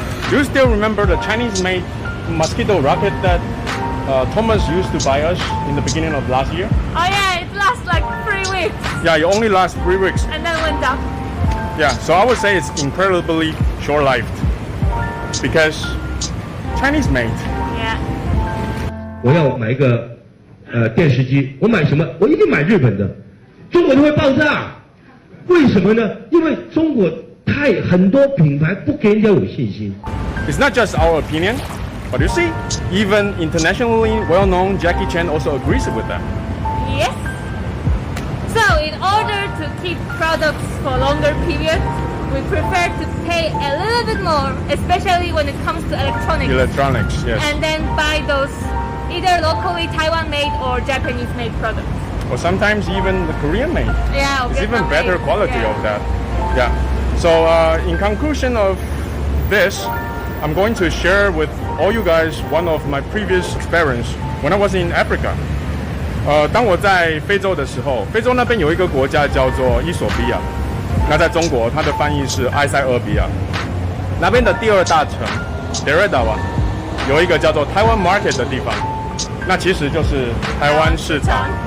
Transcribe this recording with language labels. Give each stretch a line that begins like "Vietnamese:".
English: Do you still remember the Chinese-made mosquito rocket that Thomas used to buy us in the beginning of last year? Oh yeah, it lasts like 3 weeks. Yeah, it only lasts 3 weeks. And then went down. Yeah, so I would say it's incredibly short-lived because Chinese-made. Yeah.
Chinese: 我要买一个电视机，我买什么？我一定买日本的，中国就会爆炸。为什么呢？因为中国很多品牌不给人家有信心。
English: It's not just our opinion, but you see, even internationally well-known Jackie Chan also agrees with that. Yes. So in order to keep products for longer periods, we prefer to pay a little bit more, especially when it comes to electronics. Electronics, yes. And then buy those either locally Taiwan-made or Japanese-made products. Or sometimes even the Korean-made. Yeah, It's even better Vietnam-made. quality of that. Yeah. So in conclusion of this, I'm going to share with all you guys one of my previous experience when I was in Africa.
Chinese: 当我在非洲的时候，非洲那边有一个国家叫做伊索比亚，那在中国它的翻译是埃塞俄比亚。那边的第2大城德瑞达瓦有一个叫做台湾 Market 的地方，那其实就是台湾市场。